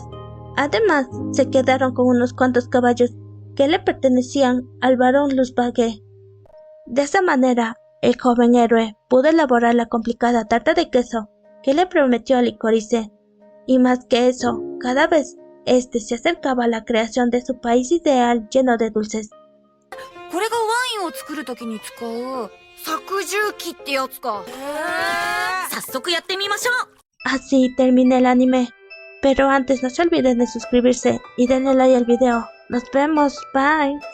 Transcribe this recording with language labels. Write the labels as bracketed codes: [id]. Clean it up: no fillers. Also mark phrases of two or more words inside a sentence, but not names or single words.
[es] Además, se quedaron con unos cuantos caballos que le pertenecían al barón Luzbage. De esa manera, el joven héroe pudo elaborar la complicada tarta de queso que le prometió a Licorice, y más que eso, cada vez este se acercaba a la creación de su país ideal lleno de dulces. [ja] これがワインを作るときに使う搾重機ってやつか。早速やってみましょう。 [es] Así termina el anime, pero antes no se olviden de suscribirse y denle like al video. Nos vemos, bye.